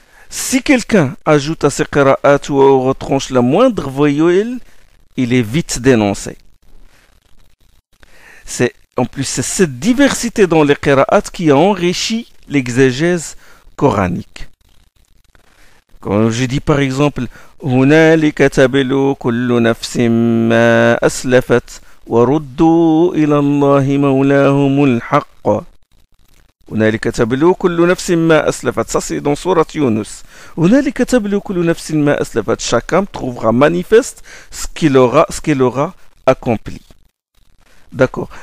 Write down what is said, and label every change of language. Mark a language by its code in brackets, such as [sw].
[fr] Si quelqu'un ajoute à ces qira'at ou retranche la moindre voyelle, il est vite dénoncé. En plus, c'est cette diversité dans les qira'at qui a enrichi l'exégèse coranique. Quand je dis par exemple [ar] هنالك تبلو كل نفس ما أسلفت وردوا إلى الله مولاهم الحق. هنالك تبلو كل نفس ما أسلفت. [fr] Ça c'est dans sourate Yunus. [ar] هنالك تبلو كل نفس ما أسلفت. [fr] Chacun trouvera manifeste ce qu'il aura accompli. D'accord.